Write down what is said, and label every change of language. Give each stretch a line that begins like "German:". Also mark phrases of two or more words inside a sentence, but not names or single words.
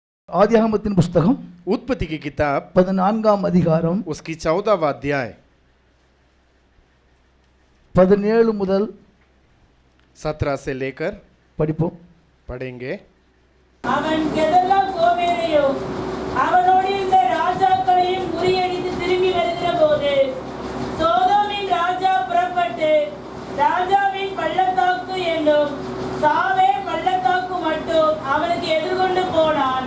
Tamil: ஆதியாகமத்தின் புஸ்தகம்
Hindi: उत्पत्ति की किताब
Tamil: 14ஆம் அதிகாரம்
Hindi: उसकी 14वां अध्याय
Tamil: 17 முதல்
Hindi: 17 से लेकर
Tamil: படிப்போம்.
Hindi: पढ़ेंगे।
Tamil: அவன் கெதர்லா கோமேரையும் அவனோடு இருந்த ராஜாக்களையும் முறியடித்து திரும்பி வருகிற போது சோதோமின் ராஜா புறப்பட்டு ராஜாவின் பள்ளத்தாக்கு என்னும் சாவே பள்ளத்தாக்கு மட்டும் அவனுக்கு எதிர்கொண்டு போனான்.